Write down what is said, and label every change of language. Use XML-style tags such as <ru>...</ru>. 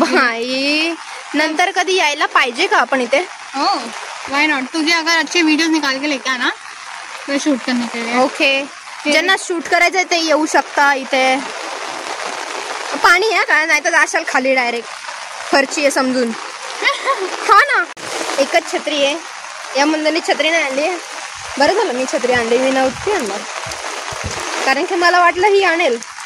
<mr>भाई नंतर कधी यायला पाहिजे का आपण इथे?</mr> <en>हो, why not.</en> <hi>तुझे अगर अच्छे वीडियोस निकाल के लेके आना तो शूट करने के लिए.</hi> <mr>ओके, ज्यांना शूट करायचंय ते येऊ शकता इथे. पाणी आहे का? नाही तर जाशाल खाली डायरेक्ट, फरची आहे समजून. हा ना, एकच छत्री आहे. या मंदिराने छत्री नाही आणली. बरं झालं मी छत्री आणली, मी नव्हती आणणार, कारण की मला वाटलं ही आणेल.</mr>